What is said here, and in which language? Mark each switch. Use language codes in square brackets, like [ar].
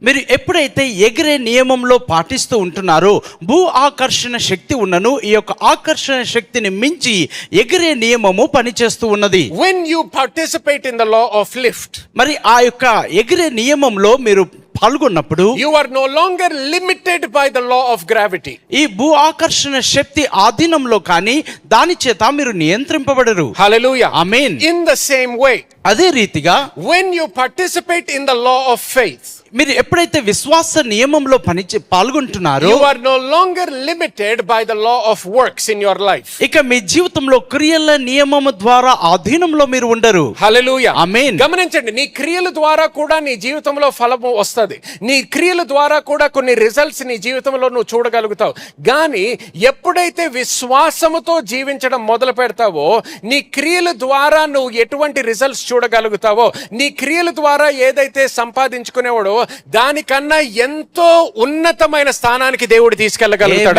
[te] మీరు ఎప్పుడైతే ఎగిరే నియమంలో పాటిస్తూ ఉంటున్నారో భూ ఆకర్షణ శక్తి ఉన్నను ఈ యొక్క ఆకర్షణ శక్తిని మించి ఎగిరే నియమము పనిచేస్తూ ఉన్నది. [en] When you participate in the law of lift, [te] మరి ఆ యొక్క ఎగిరే నియమంలో మీరు పాల్గొన్నప్పుడు [en] you are no longer limited by the law of gravity. [te] ఈ భూ ఆకర్షణ శక్తి ఆధీనంలో కానీ దాని చేత మీరు నియంత్రింపబడరు. Hallelujah. Amen. [en] In the same way, [te] అదే రీతిగా [en] when you participate in the law of faith, [te] మీరు ఎప్పుడైతే విశ్వాస నియమంలో పాల్గొంటున్నారో [en] you are no longer limited by the law of works in your life. [te] ఇక మీ జీవితంలో క్రియల నియమము ద్వారా ఆధీనంలో మీరు ఉండరు. హల్లెలూయా. ఆమేన్. గమనించండి, నీ క్రియల ద్వారా కూడా నీ జీవితంలో ఫలము వస్తుంది. నీ క్రియల ద్వారా కూడా కొన్ని రిజల్ట్స్ నీ జీవితంలో నువ్వు చూడగలుగుతావు. కానీ ఎప్పుడైతే విశ్వాసముతో జీవించడం మొదలు పెడతావో, నీ క్రియల ద్వారా నువ్వు ఎటువంటి రిజల్ట్స్ చూడగలుగుతావో, నీ క్రియల ద్వారా ఏదైతే సంపాదించుకునేవాడో దానికన్నా ఎంతో ఉన్నతమైన స్థానానికి దేవుడు తీసుకెళ్ళగలుగుతాడు.